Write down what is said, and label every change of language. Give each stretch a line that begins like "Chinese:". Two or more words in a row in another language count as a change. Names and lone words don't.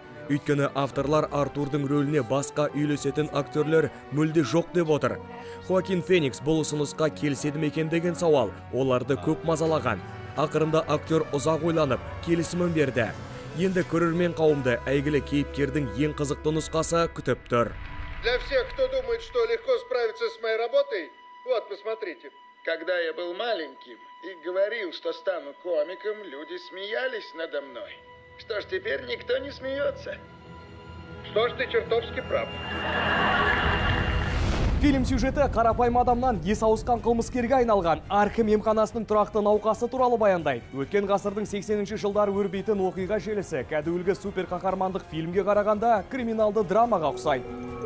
Kazakh: Өйткені авторлар Артурдың рөліне басқа үйлесетін актерлер мүлде жоқ деп отыр. Хоакин Феникс бұл ұсынысқа келіседі ме екен деген сауал оларды көп мазалаған. Ақырында актер ұзақ ойланып, келісімін берді. Енді көрермен қауымды әйгілі кейіпкердің ең қызықты нұсқасы күтіп тұр.
Russian: Для всех, кто думает, что легко справиться с моей работой, вот, посмотрите. Когда я был маленьким и говорил, что стану комиком, люди смеялись надо мной. Что ж, теперь никто не смеется. Что ж, ты чертовски прав.
Kazakh: Фильм сюжеті қарапайым адамнан ес ауысқан қылмыскерге айналған Аркем емханасының тұрақты науқасы туралы баяндайды. Өткен ғасырдың 80-ші жылдары өрбейтін оқиға желісі кәдуілгі супер қаһармандық фильмге қарағанда криминалды драмаға ұқсайды.